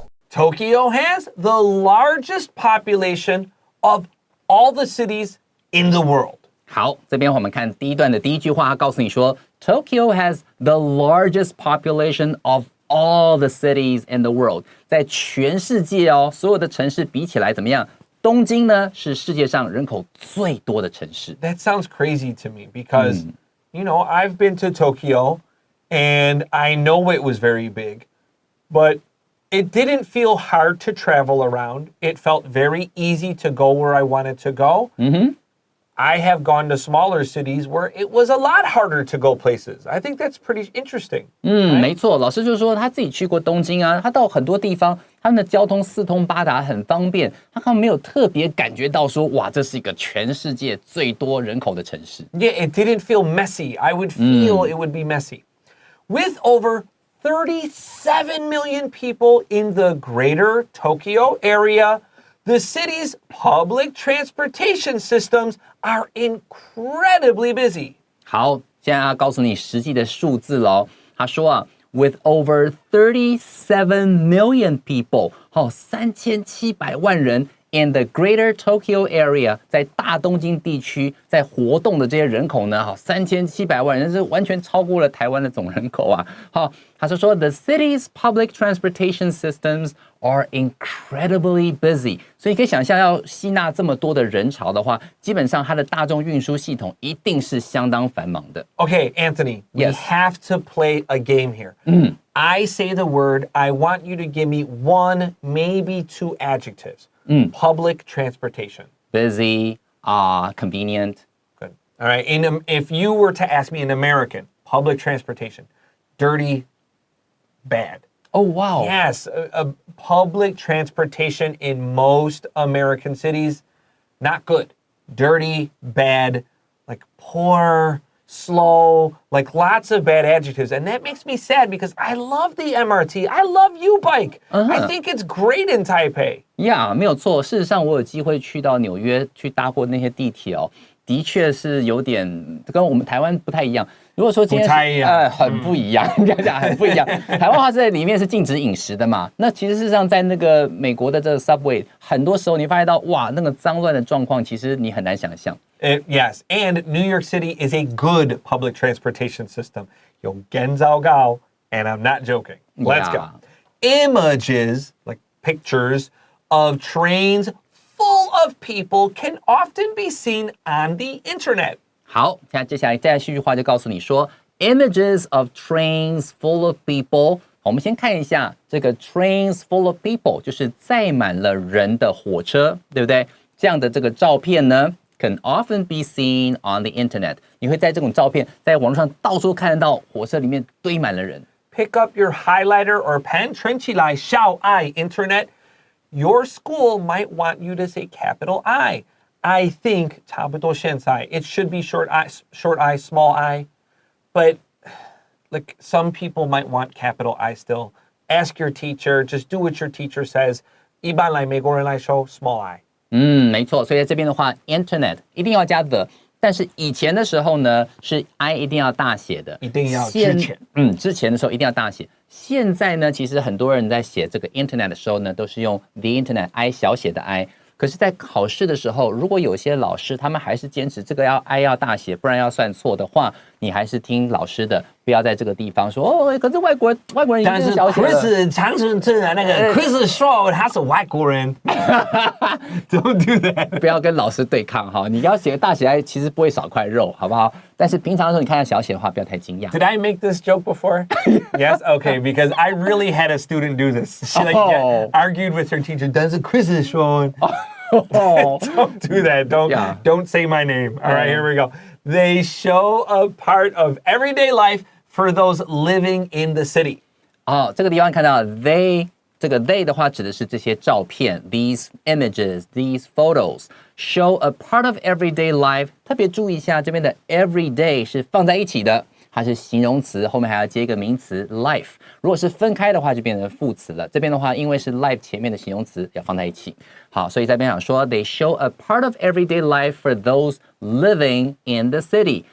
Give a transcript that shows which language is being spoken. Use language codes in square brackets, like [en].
[en] Tokyo has the largest population of all the cities in the world. [zh] 好，这边我们看第一段的第一句话，告诉你说 [en] Tokyo has the largest population of all the cities in the world. [zh] 在全世界哦，所有的城市比起来怎么样？东京呢是世界上人口最多的城市。 [en] That sounds crazy to me because, you know, I've been to Tokyo and I know it was very big, but it didn't feel hard to travel around. It felt very easy to go where I wanted to go. I have gone to smaller cities where it was a lot harder to go places. I think that's pretty interesting. [zh] 没错，老师就说他自己去过东京啊，他到很多地方，他们的交通四通八达，很方便，他们没有特别感觉到说，哇，这是一个全世界最多人口的城市。 [en] Yeah, it didn't feel messy. I would feel it would be messy. With over 37 million people in the greater Tokyo area, the city's public transportation systems are incredibly busy. [zh] 好，现在要告诉你实际的数字咯。他说啊 ， [en] with over 37 million people， [zh] 3700万人 [en] In the Greater Tokyo Area， [zh] 在大东京地区，在活动的这些人口呢，好，3700万人，是完全超过了台湾的总人口啊。好，他说 [en] The city's public transportation systems are incredibly busy。 [zh] 所以你可以想象，要吸纳这么多的人潮的话，基本上它的大众运输系统一定是相当繁忙的。 [en] Okay, Anthony, we Yes. have to play a game here. I say the word, I want you to give me one, maybe two adjectives. Public transportation. Busy, convenient. Good. All right. If you were to ask me in American, public transportation, dirty, bad. Oh, wow. Yes, public transportation in most American cities, not good. Dirty, bad, like poor, slow, like lots of bad adjectives. And that makes me sad because I love the MRT. I love U-Bike. I think it's great in Taipei. [zh] Yeah, 没有错。事实上，我有机会去到纽约去搭过那些地铁哦，的确是有点跟我们台湾不太一样。如果说今天不太一样很不一样，这样讲很不一样。台湾话在里面是禁止饮食的嘛，那其实事实上在那个美国的这个 subway， 很多时候你发现到哇，那个脏乱的状况，其实你很难想象。 [en] Yes, and New York City is a good public transportation system. [zh] 有更糟糕, [en] and I'm not joking. Let's go. Images, like pictures, of trains full of people can often be seen on the internet. [zh] 好，接下来这句话就告诉你说 ， images of trains full of people。我们先看一下这个 trains full of people， 就是载满了人的火车，对不对？这样的这个照片呢 ， [en] can often be seen on the internet。 [zh] 你会在这种照片在网络上到处看得到，火车里面堆满了人。 [en] Pick up your highlighter or pen, [zh] 圈起来小 [en] I internet. Your school might want you to say capital I. I think [zh] 差不多现在 [en] it should be short I, small I. But like some people might want capital I still. Ask your teacher, just do what your teacher says. [zh] 一般来美国人来说 small I. 没错，所以在这边的话 internet 一定要加 the。但是以前的时候呢，是 I 一定要大写的，一定要之前，之前的时候一定要大写。现在呢，其实很多人在写这个 internet 的时候呢，都是用 the internet I 小写的 I。可是，在考试的时候，如果有些老师他们还是坚持这个I 要大写，不然要算错的话，你还是听老师的，不要在这个地方说哦，可是外国人一定是小写的。但是 Chris 常春藤的那个 Chris 说他是外国人， [en] Don't do that， [zh] 不要跟老师对抗哈。你要写大写I，其实不会少块肉，好不好？但是平常的时候你看到小写的话，不要太惊讶。 [en] Did I make this joke before? Yes, okay, because I really had a student do this. She argued with her teacher. [zh] 但是 Chris 说。 [en] Don't do that. Don't say my name. All right, here we go. They show a part of everyday life for those living in the city. [zh] 这个地方看到 they， 这个 they 的话指的是这些照片 ， [en] these images, these photos show a part of everyday life。 [zh] 特别注意一下，这边的 everyday 是放在一起的。它是形容词，后面还要接一个名词 life。如果是分开的话，就变成副词了。这边的话，因为是 life 前面的形容词要放在一起。好，所以在这边想说 ， [en] they show a part of everyday life for those living in the city。